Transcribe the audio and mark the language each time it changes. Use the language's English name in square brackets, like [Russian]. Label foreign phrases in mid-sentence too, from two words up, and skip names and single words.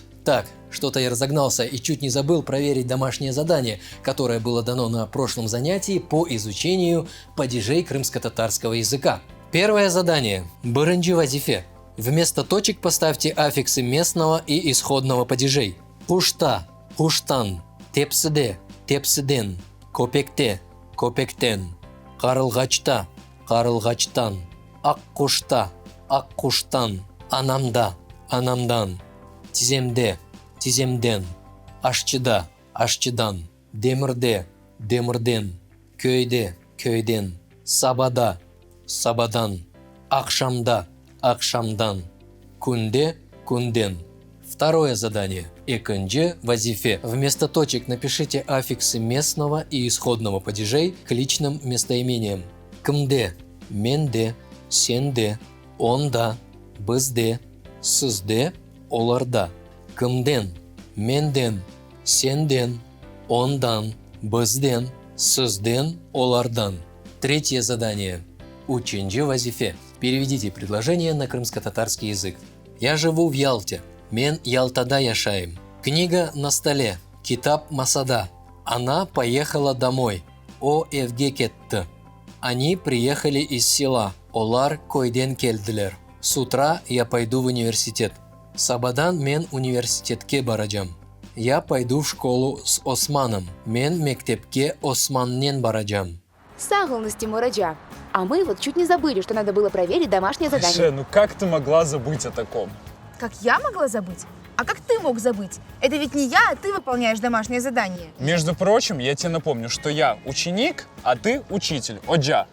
[Russian] Так, что-то я разогнался и чуть не забыл проверить домашнее задание, которое было дано на прошлом занятии по изучению падежей крымско-татарского языка. Первое задание. [Crimean Tatar] Бырынджи вазифе. [Russian] Вместо точек поставьте аффиксы местного и исходного падежей. [Crimean Tatar] Хушта, хуштан, тепсиде, тепсиден, копекте, копектен, карылгачта, карылгачтан, аккушта, аккуштан, анамда, анамдан, тиземде, тиземден, ашчыда, ашчыдан, демирде, демирден, кöyде, кöyден, сабада, сабадан, акшамда, акшамдан, кунде, кунден. [Russian] Второе задание. [Crimean Tatar] Экынджи вазифе. [Russian] Вместо точек напишите аффиксы местного и исходного падежей к личным местоимениям. [Crimean Tatar] Кымде, менде, сенде, онда, бызде, сызде, оларда. Кымден, менден, сенден, ондан, бызден, сызден, олардан. [Russian] Третье задание. [Crimean Tatar] Учинджи вазифе. [Russian] Переведите предложение на крымско-татарский язык. Я живу в Ялте. [Crimean Tatar] Мен Ялтада яшаем. [Russian] Книга на столе. [Crimean Tatar] Китап масада. [Russian] Она поехала домой. [Crimean Tatar] О евгекетты. [Russian] Они приехали из села. [Crimean Tatar] Олар койден келдилер. [Russian] С утра я пойду в университет. [Crimean Tatar] Сабадан мен университетке баражам. [Russian] Я пойду в школу с Османом. [Crimean Tatar] Мен мектепке Османнен баражам. Сағылныз, Тимур Аджа. [Russian] А мы вот чуть не забыли, что надо было проверить домашнее задание. Айше, ну как ты могла забыть о таком? Как я могла забыть? А как ты мог забыть? Это ведь не я, а ты выполняешь домашнее задание. Между прочим, я тебе напомню, что я ученик, а ты учитель. Оджа.